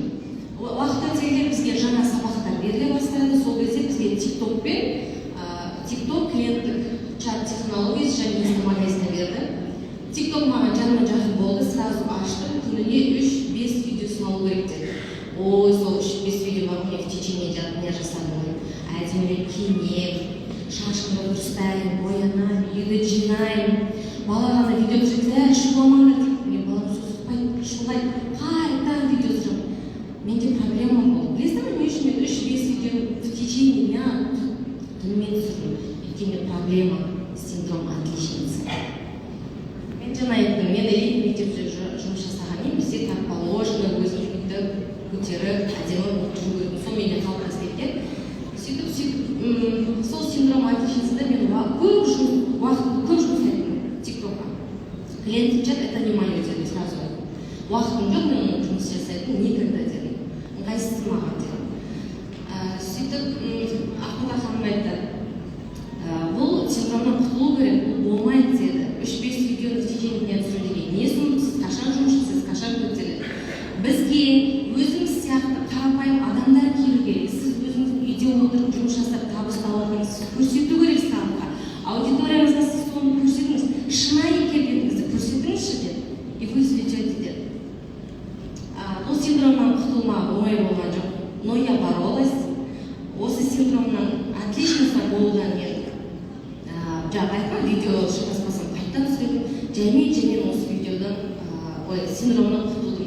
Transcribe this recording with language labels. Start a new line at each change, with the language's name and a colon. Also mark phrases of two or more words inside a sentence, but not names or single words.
Kazakh: Уақыт өте келе бізге жаңа сабақтар беріле бастады. Сол кезде бізге TikTok клиенттік чат технологиясы және инстамагазина берді. TikTok маған жаныма жақын болды, сразу аштым. Күніне 3-5 видео салу керек деді. Ой, сол 3-5 видео бар, мен
Russian: в течение дня
Kazakh: жасадым. Әдемілеп киінем, шашымды дұрыстаймын, боянамын, үйді жинаймын. Бала ғана видео түсірді, шуламаңдар дейді. Мен балам сөз ұқпайды, шулайды, қайтадан видео түсіремін. Менде проблема болды. Білесің бе, не үшін мен 3-5 видео
Russian: в течение дня
Kazakh: түнімен түсірдім? Өйткені проблема
Russian: синдром отличницы.
Kazakh: Мен жаңа айттым, мен элитный мектепте жұмыс жасағанмен бізде
Russian: так положено,
Kazakh: өзімді көтеріп, әдемі болып жүру керек. Сол менде қалыптасып кеткен. Сөйтіп, сол синдром отличницада мен көп жұмыс айттым TikTok'a. Клиенттік чат
Russian: это не мое
Kazakh: дедім, сразу айттым. Уақытым жоқ, мен оны жұмыс жасайтын, никогда дедім. Ыңғайсыз маған дедім. Сөйтіп, Ахмет ханым айтты, бұл синдромнан құтылу керек, бұл болмайды деді. 3-5 видеоны
Russian: в течение дня
Kazakh: түсіру деген. Не сіз қашан жұмыс жасайсыз, қашан көтереді. Бізге өзіңіз сияқты қарапайым адамдар келу керек. Сіз өзіңіз үйде отырып жұмыс жасап табыс тауып көрсету керексіз халыққа. Аудиториямызға сіз соны көрсетіңіз. Шынайы екендігіңізді көрсетіңізші деді.
Russian: И вы взлетете деді.
Kazakh: Бұл синдромнан құтылмақ оңай болған жоқ.
Russian: Но я боролась.
Kazakh: Осы синдромнан отличница болудан мен жаңа айтқан видео шықпасам қайттан түсірдім. Және осы видеодан синдромнан құтылдым.